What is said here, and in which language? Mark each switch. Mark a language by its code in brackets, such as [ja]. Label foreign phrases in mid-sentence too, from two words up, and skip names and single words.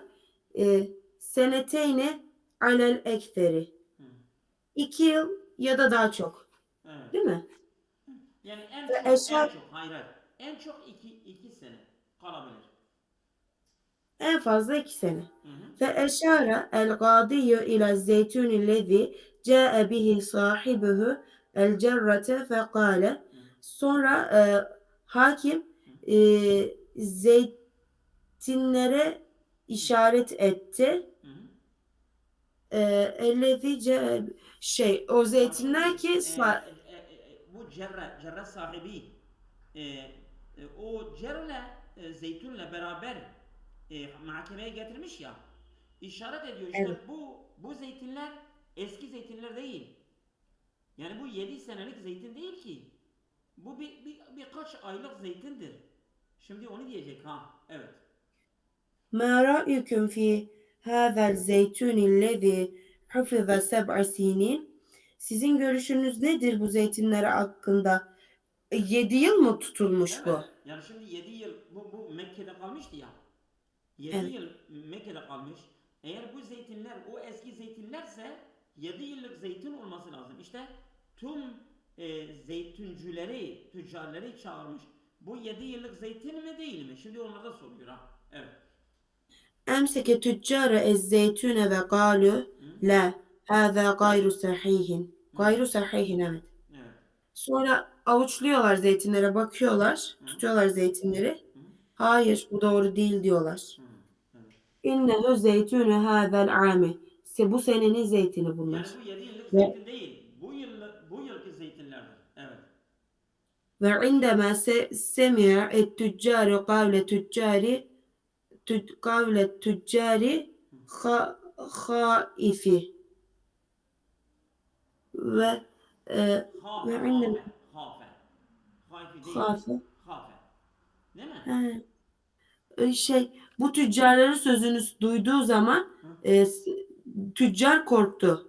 [ar] سنتين على الأكثر. Hı. [tr] 2 yıl ya da daha çok. Evet. Değil mi? Yani Ve en eşar çok hayır hayır. En çok iki sene kalabilir. en fazla 2 sene. Hı hı. [ar] فأشار القاضي إلى الزيتون الذي جاء به صاحبه الجرة فقال [tr] sonra hakim Hı zeytinlere hı. işaret etti. Hı hı. Ellezi o Ya zeytinler şimdi ki bu cerre sahibi o cerle zeytunla beraber mahkemeye getirmiş ya, işaret ediyor işte evet. bu zeytinler eski zeytinler değil. Yani bu 7 senelik zeytin değil ki. Bu birkaç aylık zeytindir. Şimdi onu diyecek ha. Evet. [ar] ما رأيكم في هذا الزيتون الذي حفظ 7 سنين? [tr] Sizin görüşünüz nedir bu zeytinler hakkında? 7 yıl mı tutulmuş Evet. bu? Yani şimdi 7 yıl bu Mekke'de kalmıştı ya. 7 Evet. yıl Mekke'de kalmış. Eğer bu zeytinler o eski zeytinlerse 7 yıllık zeytin olması lazım. İşte tüm zeytincüleri, tüccarları çağırmış. Bu 7 yıllık zeytin mi değil mi? Şimdi onlar da soruyor ha. Evet. [ar] أمسك تجار الزيتون وقالوا Hı? لا هذا غير صحيح. Hı hı. غير صحيح evet. [tr] Evet. Sonra avuçluyorlar zeytinlere, bakıyorlar, Hı? tutuyorlar zeytinleri. Hı? Hayır, bu doğru değil diyorlar. Hı. Evet. [ar] إنه زيتون هذا العام. [tr] Bu senenin zeytini bunlar. Yani bu 7 yıllık Ve zeytin değil. Bu yılki zeytinlerdir. Evet. [ar] عندما سمع التجار قول التجار خائف ve [tr] Hafe, [ar] ve عندما [tr] hafe, hafe. Haifi değil. [ar] خاف [tr] Hafe. Değil mi? he, bu tüccarların sözünü duyduğu zaman Hı? tüccar korktu.